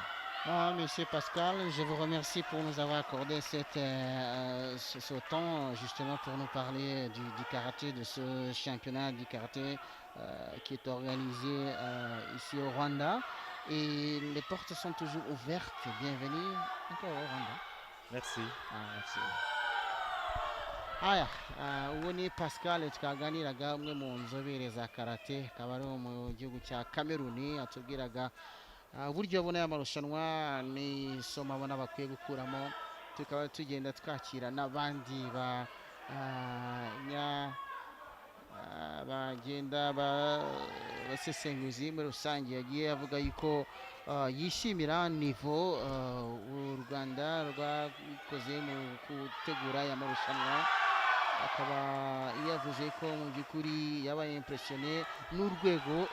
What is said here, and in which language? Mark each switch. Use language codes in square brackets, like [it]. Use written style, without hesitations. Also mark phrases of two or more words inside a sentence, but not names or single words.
[fr] Ah, Monsieur Pascal, je vous remercie pour nous avoir accordé ce temps justement pour nous parler du karaté, de ce championnat du karaté qui est organisé ici au Rwanda. Et les portes sont toujours ouvertes. Bienvenue encore au Rwanda. Merci. Ah, merci. Merci. [rw] Haya, uwo ni Pascal twaganiraga umwe mu nzobere za karate akaba ari mu gihugu cya Kameruni atubwiraga uburyo abona aya marushanwa n'isomo abona bakwiye gukuramo tukaba tugenda twakira n'abandi bagenda basesenguzi muri rusange yagiye avuga yuko yishimira nivo u Rwanda rwakoze mu gutegura aya marushanwa akaba yavuze ko mu by'ukuri yabaye impressionné n'urwego